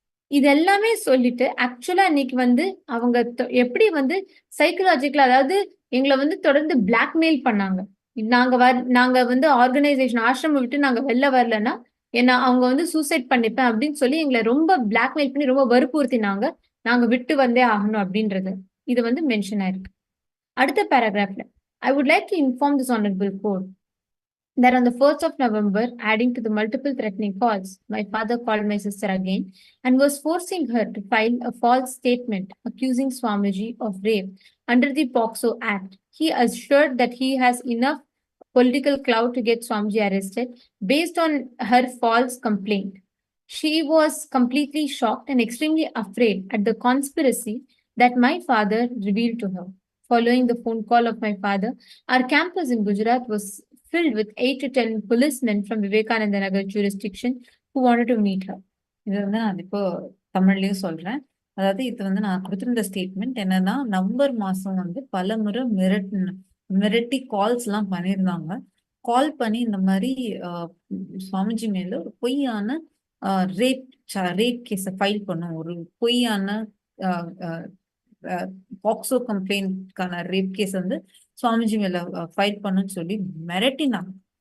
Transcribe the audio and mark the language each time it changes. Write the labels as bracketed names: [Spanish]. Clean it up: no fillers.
[Tamil] இது எல்லாமே சொல்லிட்டு ஆக்சுவலா இன்னைக்கு வந்து அவங்க எப்படி வந்து சைக்கலாஜிக்கலா, அதாவது எங்களை வந்து தொடர்ந்து பிளாக்மெயில் பண்ணாங்க. நாங்க வந்து ஆர்கனைசேஷன் ஆசிரமம் விட்டு நாங்க வெளில வரலன்னா அவங்க வந்து சூசைட் பண்ணிப்பேன் அப்படின்னு சொல்லி எங்களை ரொம்ப பிளாக்மெயில் பண்ணி ரொம்ப வற்புறுத்தினாங்க. நாங்க விட்டு வந்தே ஆகணும் அப்படின்றது இது வந்து மென்ஷன் ஆயிருக்கு. அடுத்த பேராகிராஃப்ல [English] I would like to inform this honorable court that on the 1st of November, adding to the multiple threatening calls, my father called my sister again and was forcing her to file a false statement accusing Swamiji of rape under the POCSO Act. He assured that he has enough political clout to get Swamiji arrested based on her false complaint. She was completely shocked and extremely afraid at the conspiracy that my father revealed to her. Following the phone call of my father, our campus in Gujarat was filled with 8 to 10 policemen from Vivekananda Nagar jurisdiction who wanted to meet her. [Tamil] இது வந்து நான் இப்போ தமிழ்லயும் சொல்றேன். அதாவது இது வந்து நான் கொடுத்திருந்த ஸ்டேட்மெண்ட் என்னன்னா, நவம்பர் மாசம் வந்து பலமுறை மிரட்டி கால்ஸ் எல்லாம் பண்ணியிருந்தாங்க. கால் பண்ணி இந்த மாதிரி சுவாமிஜி மேல ஒரு பொய்யான ரேப் கேஸ ஃபைல் பண்ணும், ஒரு பொய்யான பாக்ஸோ கம்ப்ளைண்ட்கான ரேப் கேஸ் வந்து சுவாமிஜி மேல ஃபைல் பண்ணுன்னு சொல்லி மிரட்டினாங்க.